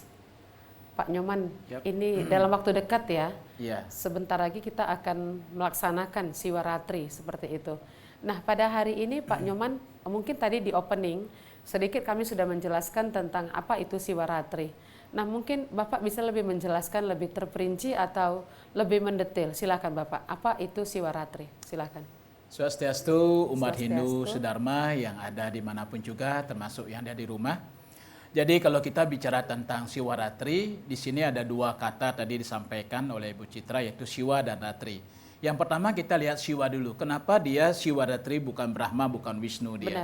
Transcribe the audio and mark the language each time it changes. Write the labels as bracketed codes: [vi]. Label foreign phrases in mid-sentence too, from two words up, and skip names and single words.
[id] Pak Nyoman, ini dalam waktu dekat ya, sebentar lagi kita akan melaksanakan Siwa Ratri seperti itu. Nah, pada hari ini Pak Nyoman, mungkin tadi di opening, sedikit kami sudah menjelaskan tentang apa itu Siwa Ratri. Nah, mungkin Bapak bisa lebih menjelaskan lebih terperinci atau lebih mendetail. Silakan Bapak, apa itu Siwa Ratri? Silakan. Swastiastu, umat Hindu sedharma yang ada dimanapun juga, termasuk yang ada di rumah. Jadi kalau kita bicara tentang Siwa Ratri, di sini ada 2 kata tadi disampaikan oleh Ibu Citra, yaitu Siwa dan Ratri. Yang pertama kita lihat Siwa dulu. Kenapa dia Siwa Ratri, bukan Brahma, bukan Wisnu dia?